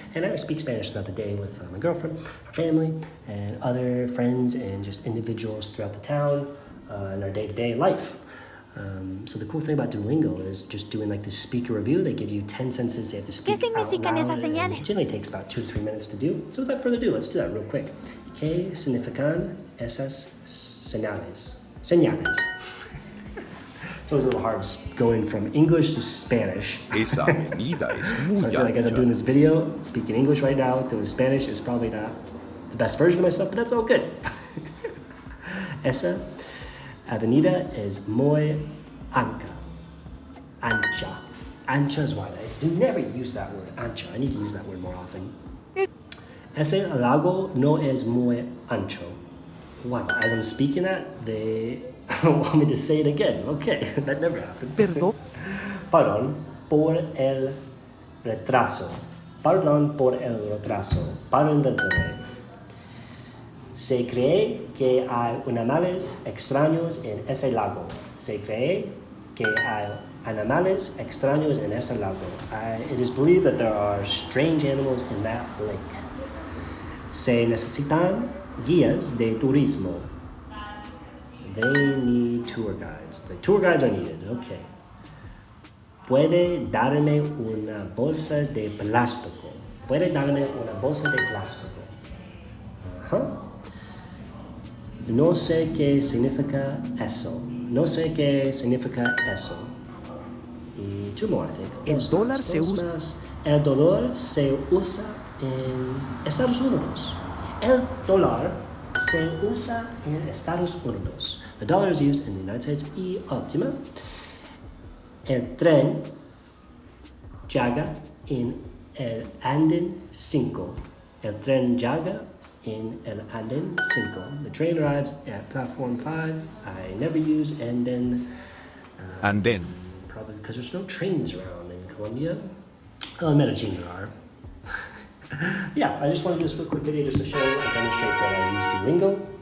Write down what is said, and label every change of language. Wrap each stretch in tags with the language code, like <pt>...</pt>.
<en>And I speak Spanish throughout the day with my girlfriend, our family, and other friends and just individuals throughout the town in our day-to-day life. So the cool thing about Duolingo is just doing like this speaker review. They give you 10 sentences you have to speak out loud. It generally takes about 2 to 3 minutes to do. So without further ado, let's do that real quick.</en> <es>¿Qué significan esas señales? Señales.</es> <en>It's always a little hard going from English to Spanish.</en> <es>Esa avenida es muy</es> <en>So I feel like as I'm doing this video, speaking English right now, doing Spanish is probably not the best version of myself, but that's all good.</en> <es>Esa avenida es muy ancha.</es> <en>Ancha is wide. I do never use that word, ancha. I need to use that word more often.</en> <es>Ese lago no es muy ancho.</es> <en>Wow, as I'm speaking that, they want me to say it again. Okay, that never happens.</en> <es>Perdón por el retraso. Perdón por el retraso.</es> <en>Pardon the delay.</en> <es>Se cree que hay animales extraños en ese lago. Se cree que hay animales extraños en ese lago.</es> <en>It is believed that there are strange animals in that lake.</en> <es>Se necesitan guías de turismo.</es> <en>They need tour guides. The tour guides are needed. Okay.</en> <es>Puede darme una bolsa de plástico. Puede darme una bolsa de plástico. Uh-huh. No sé qué significa eso. No sé qué significa eso. Y</es> <en>two more, I think.</en> <es>El dólar se usa. El dólar se usa en Estados Unidos. El dólar se usa en Estados Unidos.</es> <en>The dollar is used in the United States.</en> <es>Y última. El tren llega en el andén 5. El tren llega in el andén 5.</es> <en>The train arrives at platform 5. I never use andén.</en> <es>Andén.</es> <en>Probably because there's no trains around in Colombia. Well, in Medellin there are. Yeah, I just wanted this quick video just to show and demonstrate that I use Duolingo.</en>